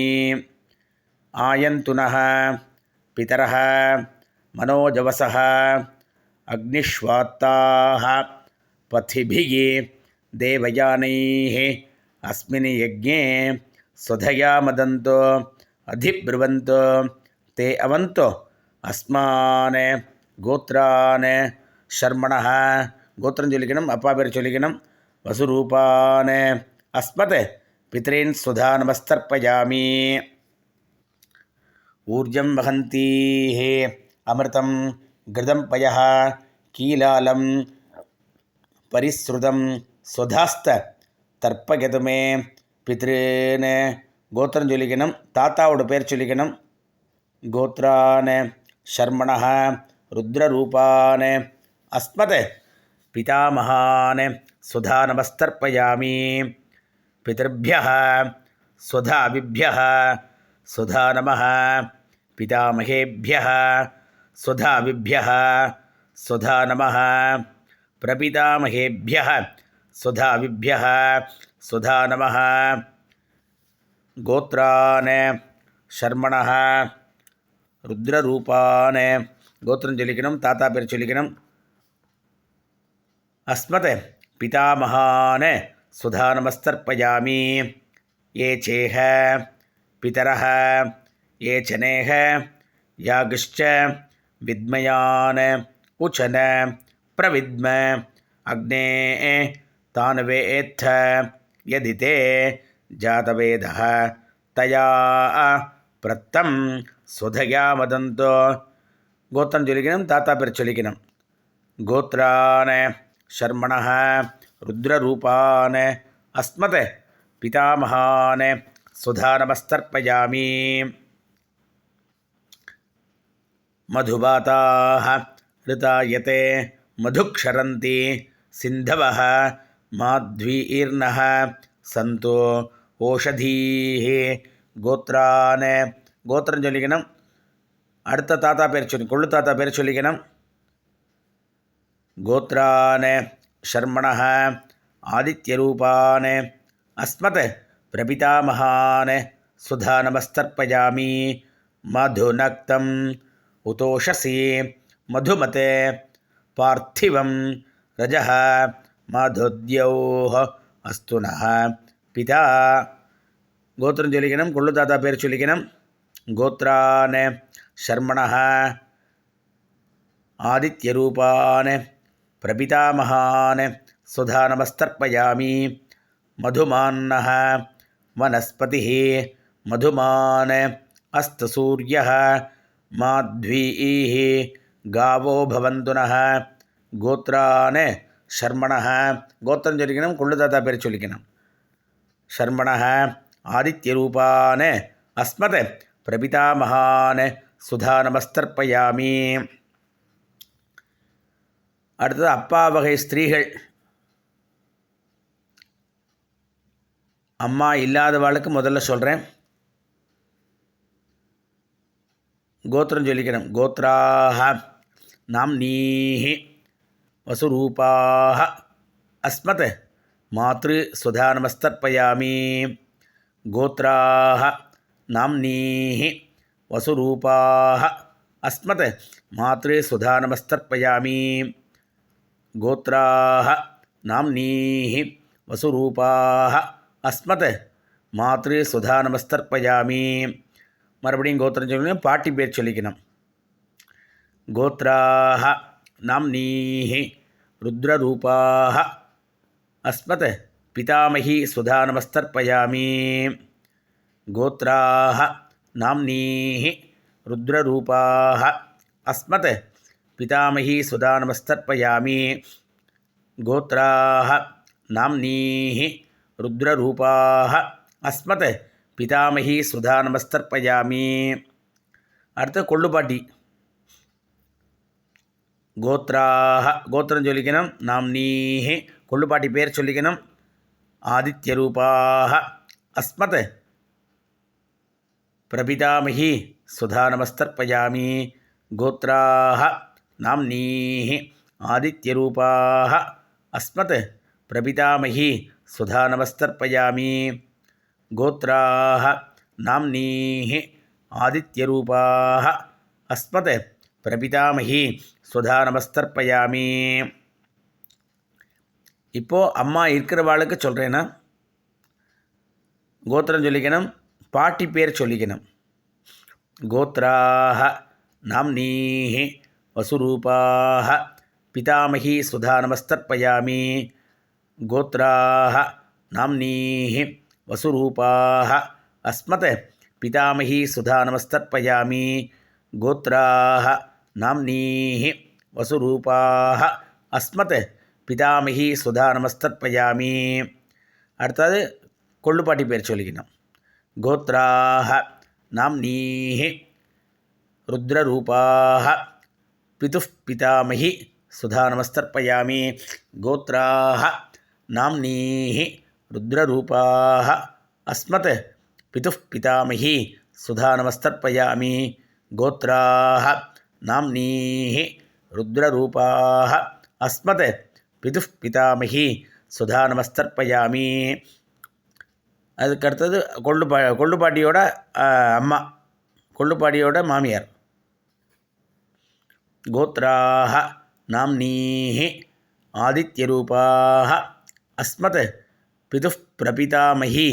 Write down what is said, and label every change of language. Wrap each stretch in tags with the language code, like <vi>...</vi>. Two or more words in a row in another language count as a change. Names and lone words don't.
<sa>आयन्तुनः पितरः मनोजवसः अग्निष्वात्ताः पथिभिः देवयानैः अस्मिन् यज्ञे स्वधया मदन्तो अधिब्रुवन्तो ते अवन्तो अस्मान् गोत्रान् शर्मणः</sa> <ta>கோத்திரம் சொல்லிக்கணும். அப்பா பேர் சொல்லிக்கணும்.</ta> <sa>वसुरूपान् अस्मत् पितॄन् स्वधा नमस्तर्पयामि. ऊर्जं वहन्तीः अमृतं घृतं पयः कीलालं परिस्रुतं स्वधास्थ तर्पयतमे पितॄन्</sa> <ta>கோத்திரம் சொல்லிக்கணும். தாத்தாவோட பேர் சொல்லிக்கணும்.</ta> <sa>गोत्रान् शर्मणः रुद्ररूपान् अस्मत् पितामहान् सुधा नमस्तर्पयामि पितृभ्यः स्वधाभिभ्यः सुधा नमः पितामहेभ्यः स्वधाभिभ्यः सुधा नमः प्रपितामहेभ्यः स्वधाभिभ्यः सुधा नमः गोत्रान् शर्मणः रुद्ररूपान्</sa> <ta>गोत्रं சொல்லிக்கணும் தாத்தா பேர் சொல்லிக்கணும்</ta> <sa>अस्मत् पितामहान् सुधा नमस्तर्पयामि ये चेह पितरः ये चनेह यागश्च विद्मयान् उचन प्रविद्म अग्ने तान्वेत्थ यदिते जातवेदः तया प्रत्तं सुधया वदन्तो</sa> <ta>गोत्रं சொல்லிக்கணும் தாத்தா பேர் சொல்லிக்கணும்</ta> <sa>गोत्रान् शर्मणः रुद्ररूपान् अस्मत् पितामहान् सुधा नमस्तर्पयामि मधुबाताः ऋतायते मधुक्षरन्ति सिन्धवः माध्वीर्नः सन्तो ओषधीः गोत्रान्</sa> <ta>गोत्रं சொல்லிக்கணும் அடுத்த தாத்தா பேர் சொல்லி கொள்ளு தாத்தா பேர் சொல்லிக்கணும்</ta> <sa>गोत्रान् शर्मणः आदित्यरूपान् अस्मत् प्रपितामहान् सुधा नमस्तर्पयामि मधुनक्तम् उतोषसि मधुमते पार्थिवं रजः मधुद्यौः अस्तु नः पिता</sa> <ta>गोत्रं சொல்லிக்கணும் கொள்ளு தாத்தா பேர் சொல்லிக்கணும்</ta> <sa>गोत्रान् शर्मणः आदित्यरूपान् प्रपितामहान् सुधा नमस्तर्पयामि मधुमान्नः वनस्पतिः मधुमान् अस्तु सूर्यः माध्वीः गावो भवन्तु नः गोत्रान् शर्मणः</sa> <ta>गोत्रं சொல்லிக்கணும் கொள்ளு தாத்தா பேர் சொல்லிக்கணும்</ta> <sa>शर्मणः आदित्यरूपान् अस्मत् प्रपितामहान् सुधा नमस्तर्पयामि</sa> <ta>அடுத்தது அப்பா வகை ஸ்திரீகள் அம்மா இல்லாதவாளுக்கு முதல்ல சொல்கிறேன் கோத்திரம் சொல்லிக்கணும்</ta> <sa>गोत्राः नाम्नीः वसुरूपाः अस्मत् मातृ स्वधा नमस्तर्पयामि गोत्राः नाम्नीः वसुरूपाः अस्मत् मातृ स्वधा नमस्तर्पयामि गोत्राः नाम्नीः वसुरूपाः अस्मत् मातृसुधा नमस्तर्पयामि</sa> <ta>மறுபடியும் கோத்திரம் சொல்லணும் பாட்டி பேர் சொல்லிக்கணும்</ta> <sa>गोत्राः नाम्नीः रुद्ररूपाः अस्मत् पितामही सुधा नमस्तर्पयामि गोत्राः नाम्नीः रुद्ररूपाः अस्मत् पितामही सुधा नमस्तर्पयामि गोत्राः नाम्नीः रुद्ररूपाः अस्मत् पितामही सुधा नमस्तर्पयामि</sa> <ta>அடுத்து கொள்ளுப்பாட்டி गोत्राः गोत्रं சொல்லிக்கணும் नाम्नीः கொள்ளுப்பாட்டி பேர் சொல்லிக்கணும்</ta> <sa>आदित्यरूपाः अस्मत् प्रपितामही सुधा नमस्तर्पयामि गोत्राः नाम्नीः आदित्यरूपाः अस्मत् प्रपितामही सुधा नमस्तर्पयामि गोत्राः नाम्नीः आदित्यरूपाः अस्मत् प्रपितामही सुधा नमस्तर्पयामि</sa> <ta>இப்போ அம்மா இருக்கிறவாளுக்கு சொல்கிறேன்னா கோத்திரம் சொல்லிக்கணும் பாட்டி பேர்</ta> <sa>சொல்லிக்கணும் गोत्राः नाम्नीः वसुरूपाः पितामही सुधा नमस्तर्पयामि गोत्राः नाम्नीः वसुरूपाः अस्मत् पितामही सुधा नमस्तर्पयामि गोत्राः नाम्नीः वसुरूपाः अस्मत् पितामही सुधा नमस्तर्पयामि</sa> <ta>அடுத்தது கொள்ளுப்பாட்டி பேர் சொல்லிக்கணும்</ta> <sa>गोत्राः नाम्नीः रुद्ररूपाः पितुः पितामही सुधा नमस्तर्पयामि गोत्राः नाम्नीः रुद्ररूपाः अस्मत् पितुः पितामही सुधा नमस्तर्पयामि गोत्राः नाम्नीः रुद्ररूपाः अस्मत् पितुः पितामही सुधा नमस्तर्पयामि</sa> <ta>அதுக்கடுத்தது கொள்ளுப்பாட்டியோட அம்மா கொள்ளுப்பாட்டியோட மாமியார்</ta> <sa>गोत्राः नाम्नीः आदित्यरूपाः अस्मत् पितुः प्रपितामही</sa>